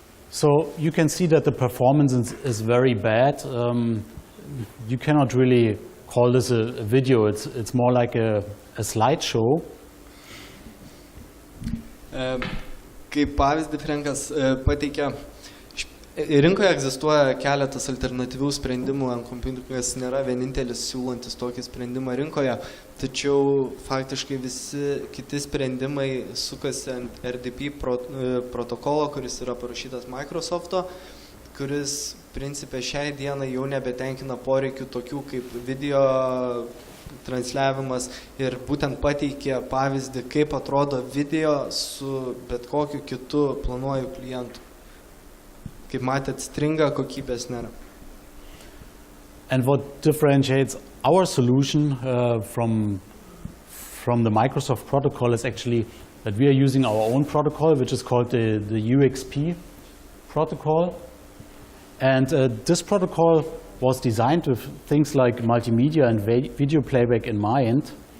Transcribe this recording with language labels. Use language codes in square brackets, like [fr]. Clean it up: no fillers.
[en] So you can see that the performance is very bad. You cannot really call this a video. It's more like a slideshow. [lt] Kaip pavyzdį Frankas pateikia Rinkoje egzistuoja keletas alternatyvių sprendimų, NComputing nėra vienintelis siūlantis tokį sprendimą rinkoje, tačiau faktiškai visi kiti sprendimai sukasi ant RDP protokolo, kuris yra parašytas Microsoft'o, kuris principė šiai dienai jau nebetenkina poreikių tokių kaip video transliavimas ir būtent pateikė pavyzdį, kaip atrodo video su bet kokiu kitu planuoju klientu. Kaip matėt, stringa, kokybės nėra. [en] And what differentiates our solution from the Microsoft protocol is actually that we are using our own protocol, which is called the UXP protocol. And this protocol was designed with things like multimedia and video playback in mind.